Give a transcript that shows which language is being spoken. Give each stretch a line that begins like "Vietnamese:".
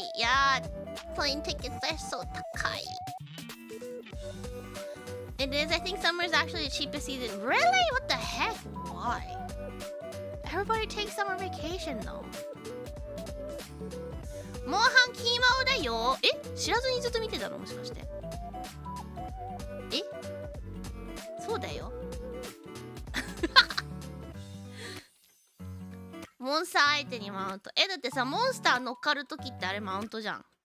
Japanese: いやー、プレインティケットはそう高い。
English: It is. I think summer is actually the cheapest season. Really? What the heck? Why? Everybody takes summer vacation though.
Japanese: モンハンキーマウだよ。知らずにずっと見てたのもしかして。そうだよ。モンスター相手にマウント。だってさ、モンスター乗っかるときってあれマウントじゃん。